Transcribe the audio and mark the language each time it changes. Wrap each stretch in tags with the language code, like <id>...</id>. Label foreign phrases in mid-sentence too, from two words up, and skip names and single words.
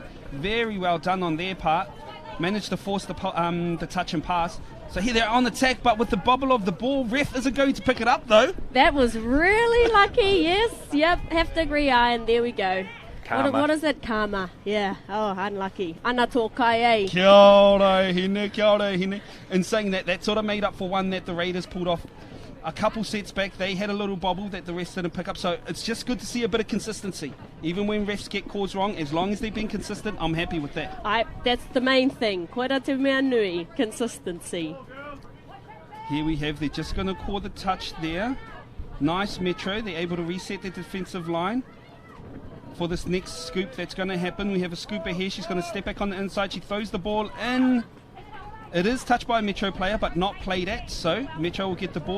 <en>Very well done on their part. Managed to force the touch and pass. So here they're on the attack, but with the bobble of the ball, ref isn't going to pick it up though. That was really lucky, yes. Yep, have to agree, and there we go. What is it? Karma. Yeah. Oh, unlucky.</en> <mi>Ana tōkai, eh? Kia ora hine, kia ora hine.</mi> <en>In saying that, that sort of made up for one that the Raiders pulled off a couple sets back, they had a little bobble that the rest didn't pick up. So it's just good to see a bit of consistency. Even when refs get calls wrong, as long as they've been consistent, I'm happy with that. That's the main thing.</en> <mi>Koira te mea nui,</mi> <en>consistency. Here we have, they're just going to call the touch there. Nice Metro, they're able to reset their defensive line. For this next scoop that's going to happen, we have a scooper here. She's going to step back on the inside. She throws the ball in. It is touched by a Metro player, but not played at, so Metro will get the ball.</en>